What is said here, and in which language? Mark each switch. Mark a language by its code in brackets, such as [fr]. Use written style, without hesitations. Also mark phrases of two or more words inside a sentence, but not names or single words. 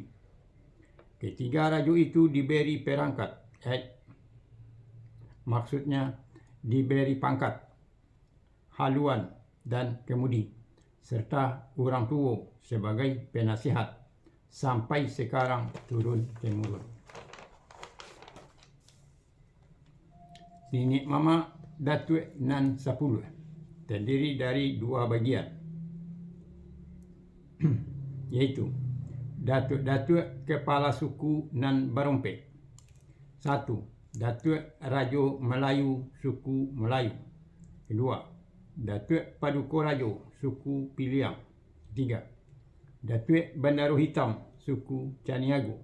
[id] Ketiga rajo itu diberi perangkat, maksudnya diberi pangkat, haluan dan kemudi, serta orang tua sebagai penasihat sampai sekarang turun temurun. Nenek mama Datuk nan 10 terdiri dari 2 bagian, yaitu Datuk-Datuk Kepala Suku nan Barompe. 1. Datuk Rajo Melayu Suku Melayu. Kedua, Datuk Paduka Rajo Suku Piliang. 3. Datuk Bandaro Hitam Suku Caniago.